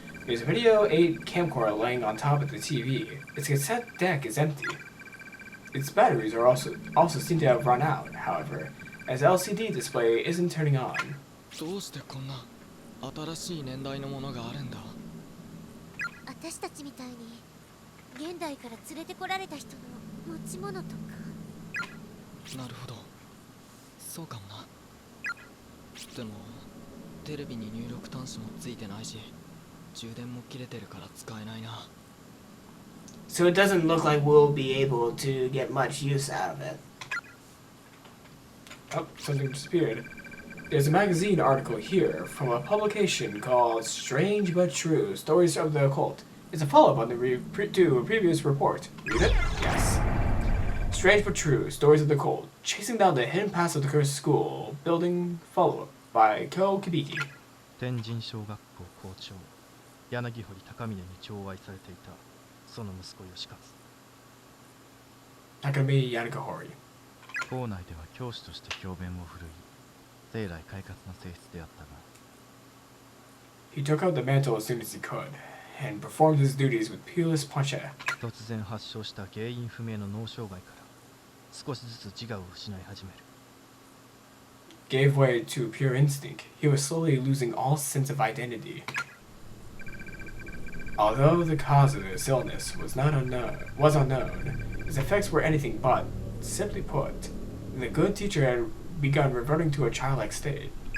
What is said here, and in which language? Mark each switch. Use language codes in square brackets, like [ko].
[en] There's a video 8 camcorder laying on top of the TV. Its cassette deck is empty. Its batteries are also seem to have run out, however, as the LCD display isn't turning on. [ja] どうしてこんな新しい年代のものがあるんだ。私たちみたいに現代から連れてこられた人の持ち物とか。なるほど。そうかもな。でもテレビに入力端子もついてないし、充電も切れてるから使えないな。 [en] So it doesn't look like we'll be able to get much use out of it. Oh, something disappeared. There's a magazine article here from a publication called Strange But True, Stories of the Occult. It's a follow-up on to a previous report. Read it? Yes. Strange But True, Stories of the Occult. Chasing down the hidden past of the cursed school building follow-up by Ko Kibiki. [ja] 天神小学校校長柳堀高峰に寵愛されていたその息子義勝 [en] Takami Yanagihori. [ja] 校内では教師として教鞭を振るい生来快活な性質であったが [en] He took out the mantle as soon as he could, and performed his duties with peerless punche. [ja] 突然発症した原因不明の脳障害から少しずつ自我を失い始める [en] Gave way to pure instinct. He was slowly losing all sense of identity. Although the cause of his illness was unknown, his effects were anything but. Simply put, the good teacher had begun reverting to a childlike state.